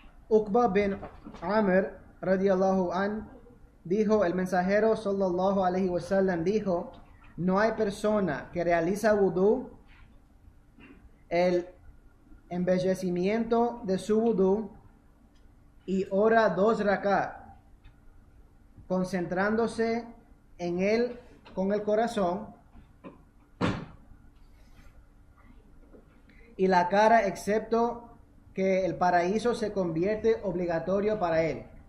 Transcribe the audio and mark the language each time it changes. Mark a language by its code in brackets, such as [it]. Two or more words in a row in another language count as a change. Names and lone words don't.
[es] Uqba bin Amr [ar] رضي الله عن [es] dijo, el mensajero [ar] صلى الله عليه وسلم [es] dijo, no hay persona que realiza wudú, el embellecimiento de su wudú y ora 2 rakat, concentrándose en él con el corazón y la cara, excepto que el paraíso se convierte obligatorio para él.